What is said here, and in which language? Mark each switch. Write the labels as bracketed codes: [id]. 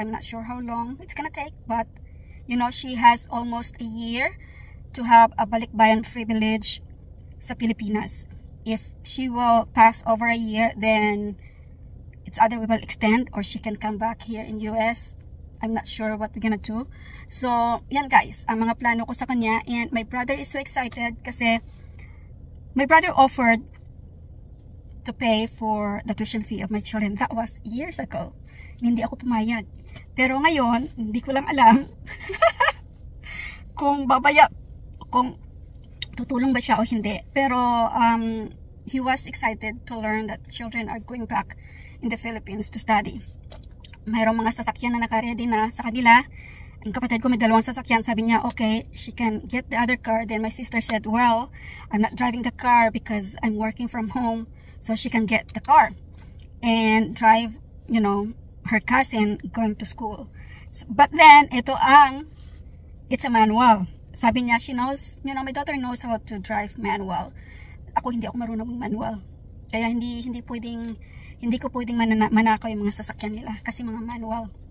[en] I'm not sure how long it's gonna take, but, you know, she has almost a year to have a balikbayan privilege sa Pilipinas. If she will pass over a year, then it's either we will extend or she can come back here in US. I'm not sure what we're gonna do. [tl] So, yan guys, ang mga plano ko sa kanya. [en] And my brother is so excited kasi my brother offered to pay for the tuition fee of my children. That was years ago. Hindi ako pumayag. [tl] Pero ngayon, hindi ko lang alam kung tutulong ba siya o hindi. [en] Pero he was excited to learn that children are going back in the Philippines to study. [tl] Mayroong mga sasakyan na naka-ready na sa kanila. Ang kapatid ko may 2 sasakyan. [en] Sabi niya, okay, she can get the other car. Then my sister said, well, I'm not driving the car because I'm working from home. So she can get the car and drive, you know, her cousin going to school. But then, it's a manual. Sabi niya, she knows, you know, my daughter knows how to drive manual. [tl] Hindi ako marunong manual. Kaya hindi ko pwedeng manakaw yung mga sasakyan nila kasi mga manual.